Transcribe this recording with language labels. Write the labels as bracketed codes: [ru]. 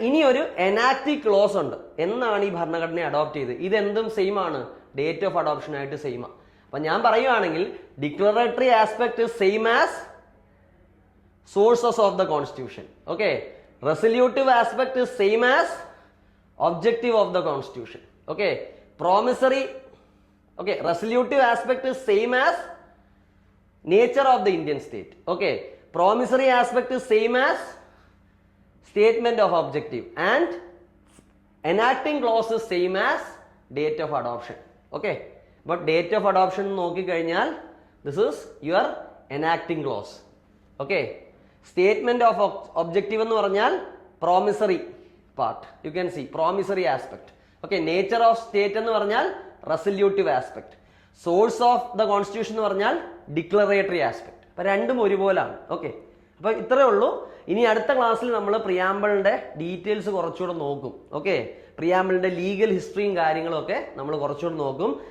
[ml] ഇനി ഒരു enactive close ഉണ്ട്. എന്നാണ് ഈ ഭരണഘടനയെ അഡോപ്റ്റ് ചെയ്ത്? ഇതെന്തും സെയിം ആണ്, ഡേറ്റ് ഓഫ് അഡോപ്ഷൻ ആയിട്ട് സെയിം ആണ്. അപ്പൊ ഞാൻ പറയുവാണെങ്കിൽ [en] Declaratory aspect same as sources of the constitution. Okay, resolutive aspect same as objective of the constitution. Okay, promissory resolutive aspect is same as nature of the Indian state. Okay, promissory aspect is same as statement of objective, and enacting clause is same as date of adoption. Okay, but date of adoption [ml] നോക്കി കഴിഞ്ഞാൽ [en] this is your enacting clause. Okay, statement of objective [ml] എന്ന് പറഞ്ഞാൽ [en] promissory part, you can see promissory aspect. Okay, nature of state [ml] എന്ന് പറഞ്ഞാൽ [en] Resolutive aspect, source of the constitution എന്ന് പറഞ്ഞാൽ declaratory aspect. [ml] അപ്പൊ രണ്ടും ഒരുപോലാണ്. ഓക്കെ, അപ്പൊ ഇത്രയേ ഉള്ളൂ. ഇനി അടുത്ത ക്ലാസ്സിൽ നമ്മൾ പ്രിയാമ്പിളിന്റെ ഡീറ്റെയിൽസ് കുറച്ചുകൂടെ നോക്കും. ഓക്കെ, പ്രിയാമ്പിളിന്റെ ലീഗൽ ഹിസ്റ്ററിയും കാര്യങ്ങളും ഒക്കെ നമ്മൾ കുറച്ചുകൂടെ നോക്കും.